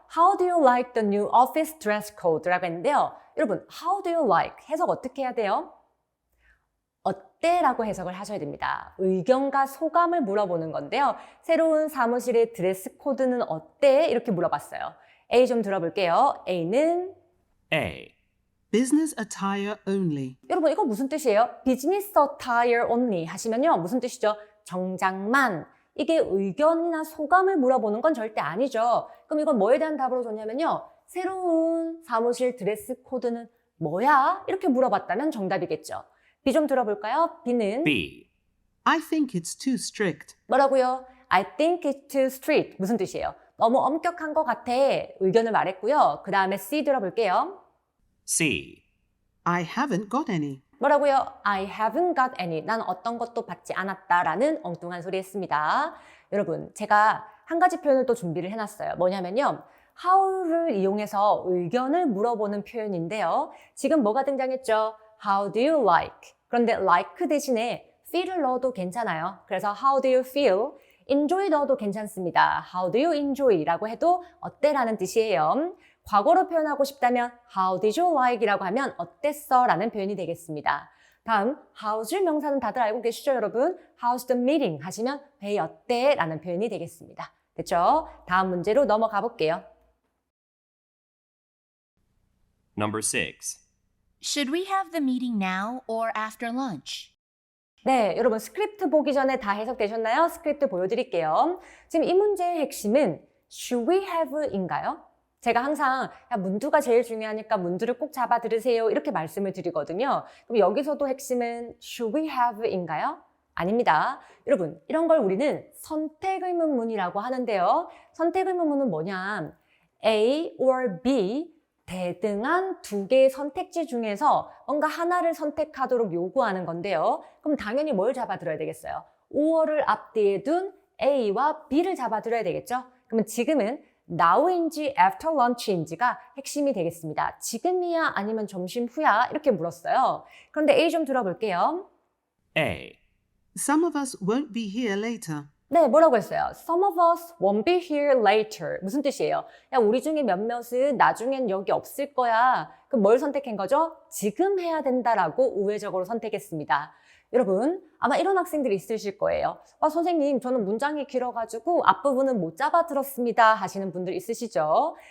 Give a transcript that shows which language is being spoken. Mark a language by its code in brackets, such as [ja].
[en] How do you like the new office dress code? [ko] 라고 했는데요. 여러분, [en] how do you like? [ko] 해석 어떻게 해야 돼요? 어때? 라고 해석을 하셔야 됩니다. 의견과 소감을 물어보는 건데요. 새로운 사무실의 드레스 코드는 어때? 이렇게 물어봤어요. A 좀 들어볼게요. A는 [en] A. Business attire only. [ko] 여러분 이거 무슨 뜻이에요? [en] Business attire only [ko] 하시면요. 무슨 뜻이죠? 정장만. 이게 의견이나 소감을 물어보는 건 절대 아니죠. 그럼 이건 뭐에 대한 답으로 줬냐면요. 새로운 사무실 드레스 코드는 뭐야? 이렇게 물어봤다면 정답이겠죠. B 좀 들어볼까요? B는 [en] B. I think it's too strict. [ko] 뭐라고요? [en] I think it's too strict. [ko] 무슨 뜻이에요? 너무 엄격한 것 같아. 의견을 말했고요. 그 다음에 C 들어볼게요. [en] C. I haven't got any. [ko] 뭐라고요? [en] I haven't got any. [ko] 난 어떤 것도 받지 않았다라는 엉뚱한 소리 했습니다. 여러분, 제가 한 가지 표현을 또 준비를 해놨어요. 뭐냐면요. how를 이용해서 의견을 물어보는 표현인데요. 지금 뭐가 등장했죠? [en] How do you like? [ko] 그런데 like 대신에 feel을 넣어도 괜찮아요. 그래서 [en] how do you feel? [ko] enjoy 넣어도 괜찮습니다. [en] How do you enjoy? [ko] 라고 해도 어때? 라는 뜻이에요. 과거로 표현하고 싶다면 [en] How did you like? [ko] 이라고 하면 어땠어? 라는 표현이 되겠습니다. 다음 how's 명사는 다들 알고 계시죠, 여러분? [en] How's the meeting? [ko] 하시면 회의 어때? 라는 표현이 되겠습니다. 됐죠? 다음 문제로 넘어가 볼게요. [en] Number 6. Should we have the meeting now or after lunch? [ko] 네, 여러분 스크립트 보기 전에 다 해석되셨나요? 스크립트 보여드릴게요. 지금 이 문제의 핵심은 should we have인가요? 제가 항상 야, 문두가 제일 중요하니까 문두를 꼭 잡아 들으세요 이렇게 말씀을 드리거든요. 그럼 여기서도 핵심은 should we have인가요? 아닙니다. 여러분 이런 걸 우리는 선택의문문이라고 하는데요. 선택의문문은 뭐냐? A or B 대등한 두 개의 선택지 중에서 뭔가 하나를 선택하도록 요구하는 건데요. 그럼 당연히 뭘 잡아들어야 되겠어요? or를 앞뒤에 둔 A와 B를 잡아들어야 되겠죠? 그러면 지금은 now인지 after lunch인지가 핵심이 되겠습니다. 지금이야 아니면 점심 후야? 이렇게 물었어요. 그런데 A 좀 들어볼게요. [en] A. Some of us won't be here later. [ko] 네, 뭐라고 했어요? [en] Some of us won't be here later. [ko] 무슨 뜻이에요? 야, 우리 중에 몇몇은 나중엔 여기 없을 거야. 그럼 뭘 선택한 거죠? 지금 해야 된다라고 우회적으로 선택했습니다. 여러분, 아마 이런 학생들이 있으실 거예요. 선생님, 저는 문장이 길어가지고 앞부분은 못 잡아들었습니다 하시는 분들 있으시죠?